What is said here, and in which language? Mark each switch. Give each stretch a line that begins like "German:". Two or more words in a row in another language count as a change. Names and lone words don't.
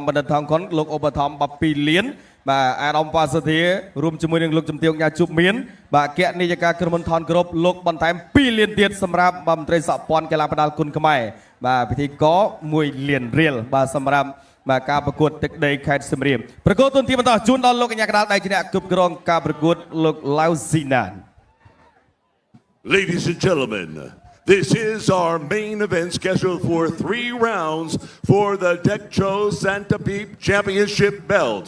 Khmer: បណ្ឌិតថងខុនលោកឧបត្ថម្ភ2លានបាទអាដាមវ៉ាសុធារួមជាមួយនឹងលោកជំទាវញ៉ាជុបមានបាទអគ្គនាយិកាក្រុមហ៊ុនថនក្រុមលោកបន្ថែម2លានទៀតសម្រាប់មន្ត្រីសហព័ន្ធកីឡាប្រដាល់គុនខ្មែរបាទពិធីក1លានរៀលបាទសម្រាប់បាទការប្រកួតទឹកដីខេត្តសៀមរាបប្រកួតទុនទីបន្តជូនដល់លោកកញ្ញាកណ្ដាលដៃជាអ្នកគ្រប់គ្រងការប្រកួតលោកឡាវស៊ីណាន
English: Ladies and gentlemen, this is our main event scheduled for 3 rounds for the Deco Santa Peep Championship belt.